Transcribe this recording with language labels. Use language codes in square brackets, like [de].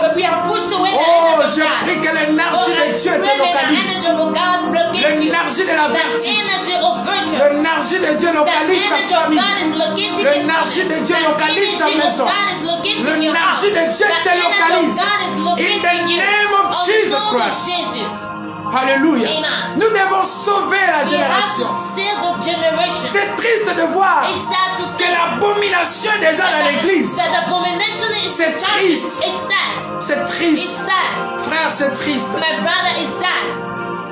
[en] We have pushed away the Oh, energy [fr] je [en] of God. [fr] prie que l'énergie de Dieu te localise. L'énergie de la vertu. L'énergie de Dieu localise ta famille. L'énergie de Dieu localise ta maison. L'énergie de Dieu te localise. [en] In the name of Jesus Christ. Alléluia. Amen. [fr] Nous devons sauver la génération. C'est triste de voir que l'abomination est déjà dans l'église. C'est triste. C'est triste. Frère, c'est triste. [en] My brother, it's sad.